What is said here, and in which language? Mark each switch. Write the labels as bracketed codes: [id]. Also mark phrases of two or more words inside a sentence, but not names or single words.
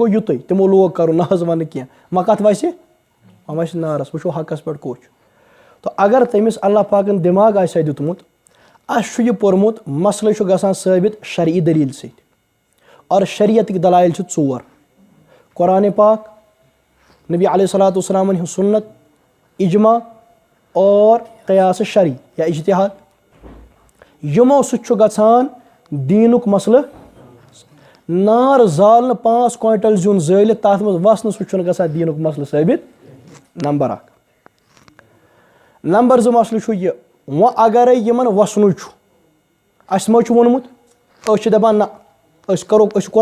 [ks] گوٚو یُتُے تِمو لوگ کَرُن نہ حظ وَنہٕ کینٛہہ وۄنۍ کَتھ وَسہِ وۄنۍ وَسہِ نارَس وٕچھو حقَس پٮ۪ٹھ کوٚت چھُ تہٕ اگر تٔمِس اللہ پاکَن دٮ۪ماغ آسہِ ہا دیُتمُت اَسہِ چھُ یہِ پوٚرمُت مسلہٕ چھُ گژھان ثٲبِت شرعی دٔلیٖل سۭتۍ اور شریعتٕکۍ دلایل چھِ 4 قرآنِ پاک نبی [ar] علیہ الصلوۃ والسلامَن [ks] ہٕنٛز سُنت اِجما اور قیاس شرعی یا اجتِہاد یِمو سۭتۍ چھُ گژھان دیٖنُک مسلہٕ نار زالنہٕ 5 کویِنٹل زیُن زٲلِتھ تَتھ منٛز وَسنہٕ سۭتۍ چھُنہٕ گژھان دیٖنُک مسلہٕ ثٲبِت نمبر 1 نمبر 2 مسلہٕ چھُ یہِ وۄنۍ اگرے یِمن وَسنُے چھُ اَسہِ ما چھُ ووٚنمُت أسۍ چھِ دَپان نہ أسۍ چھِ